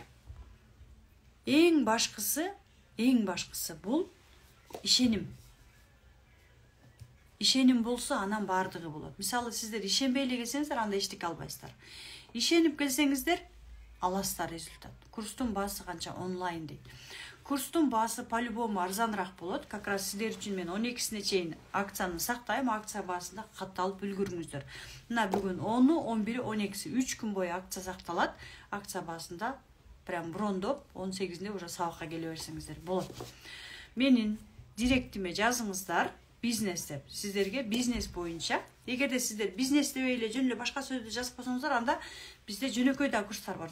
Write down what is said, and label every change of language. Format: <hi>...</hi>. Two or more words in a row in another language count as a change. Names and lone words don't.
<ky>Эң башкысы бул ишеним. Ишеним болсо анан баардыгы болот. Мисалы сиздер ишенбей эле келсеңиздер, анда эчтеке албайсыздар. Ишенип келсеңиздер, аласыздар результат. Курстун баасы канча? Онлайн дейт. Курстун баасы по-любому арзаныраак болот.</ky> <ru>Как раз</ru> <ky>сиздер үчүн мен 12-сине чейин акцияны сактайм, акция баасында катталып үлгүрүңүздөр. Мына бүгүн 10-у, 11-и, 12-си 3 күн бою акция сакталат. Акция баасында прям брондоп 18-inde уже сабакка келе берсеңиздер болот. Менин директиме жазыңыздар. бизнес деп. Сіздерге бизнес боюнча. Эгерде сиздер бизнес дебей эле жөн эле башка сөздү жазып койсоңуздар, анда бизде жөнөкөй да курстар бар.</ky>